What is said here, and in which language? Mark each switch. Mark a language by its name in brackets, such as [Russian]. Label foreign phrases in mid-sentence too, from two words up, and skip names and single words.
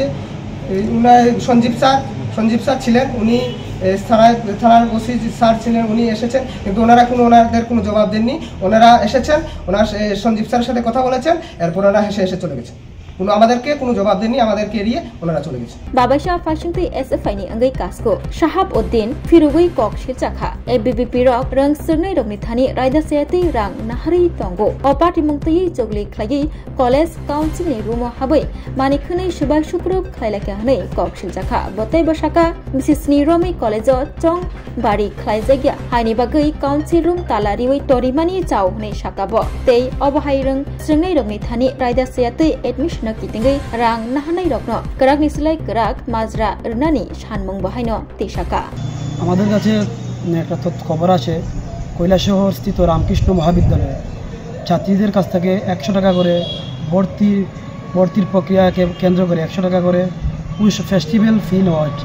[Bangla] উনার সঞ্জীব স্যার ছিলেন, উনি থানার ওসি স্যার ছিলেন, উনি এসেছেন, কিন্তু ওনাদের কোনো জবাব দেননি। ওনারা এসেছেন, সঞ্জীব স্যারের সাথে কথা বলেছেন, এরপর ওনারা এসে চলে গেছেন। আমাদেরকে কোনো জবাব দেননি, আমাদেরকে এড়িয়ে ওনারা চলে গেছে। [Kok Borok] বাবাইশা ফাইসিংতি SFI ni angai kasko Shahab Uddin Firugui Kok Shilchakha ABVP rok rang sirnai rokni thani raida seti rang nahari tongo opati mungtai jogli khlagi [English] college council [Kok Borok] ni rumo habai manikhunai subai supruk khlailaka hanai Kok Shilchakha botai basaka Mrs Niromi college chong bari khlaijagya haini bagai [English] council room [Kok Borok] talariwi torimani chau nei sakabo tei obahai rang sirnai rokni thani raida seti admission kitingai rang nahanai rokno karak nislai karak মাজরা রনানি সানমং বাহাইনো তেশাকা। [Bangla] আমাদের কাছে একটা খবর আছে কৈলাসহর স্থিত রামকৃষ্ণ মহাবিদ্যালয়ে ছাত্রীদের কাছ থেকে 100 টাকা করে ভর্তির প্রক্রিয়াকে কেন্দ্র করে 100 টাকা করে ফেস্টিভ্যাল ফি নেওয়া হচ্ছে।